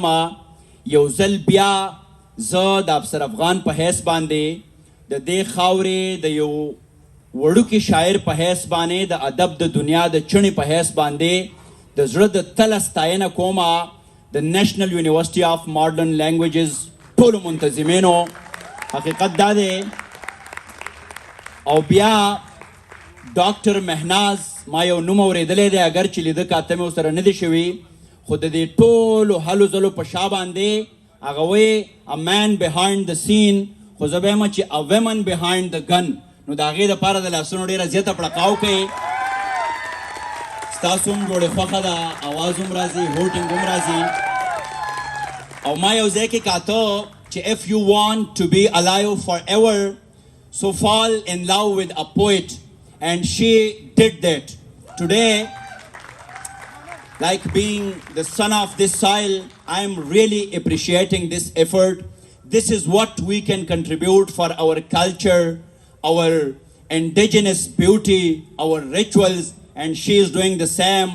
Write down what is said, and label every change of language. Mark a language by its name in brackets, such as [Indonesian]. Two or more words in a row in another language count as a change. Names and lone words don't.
[Pashto] یو ځل بیا زه د افسر افغان په حیث باندې د دې خاورې د یو وړوکي شاعر په حیث باندې د ادب د دنیا د چڼې په حیث باندې د زړه د تله ستاینه کوم د نیشنل یونیورسټي آف ماډرن لینګویجز ټولو منتظمینو. حقیقت دا دی. او بیا ډاکټر مهناز، ما یو نوم اورېدلی دی، اگر چې لیده کاته مې ورسره نه دی شوي، خو د دې ټولو هلو ځلو په شا باندې هغه وایي [English] a man behind the scene، [Pashto] خو زه به یم چې [English] a woman behind the gun. [Pashto] نو د هغې دپاره د لاسونو ډېره زیاته پړقاو کوي. ستاسو هم ډوډۍ خوښه ده، اواز هم راځي، هوټینګ هم راځي. او ما یو ځای کې کاته چې [English] if you want to be alive forever so fall in love with a poet, and she did that. Today, like being the son of this soil, I am really appreciating this effort. This is what we can contribute for our culture, our indigenous beauty, our rituals, and she is doing the same.